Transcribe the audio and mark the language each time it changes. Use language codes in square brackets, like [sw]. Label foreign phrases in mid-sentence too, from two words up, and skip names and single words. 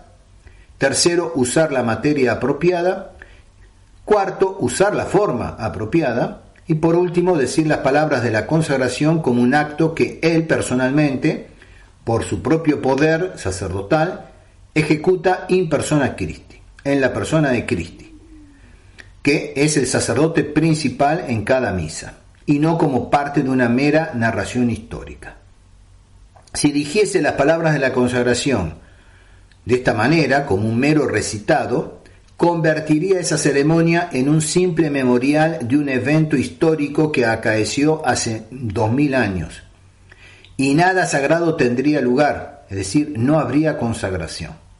[es] Tercero, usar la materia apropiada. Cuarto, usar la forma apropiada. Y por último, decir las palabras de la consagración como un acto que él personalmente, por su propio poder sacerdotal, ejecuta [la] in persona Christi, [es] en la persona de Christi, que es el sacerdote principal en cada misa, y no como parte de una mera narración histórica. Si dijese las palabras de la consagración de esta manera, como un mero recitado, convertiría esa ceremonia en un simple memorial de un evento histórico que acaeció hace 2000 años, y nada sagrado tendría lugar, es decir, no habría consagración.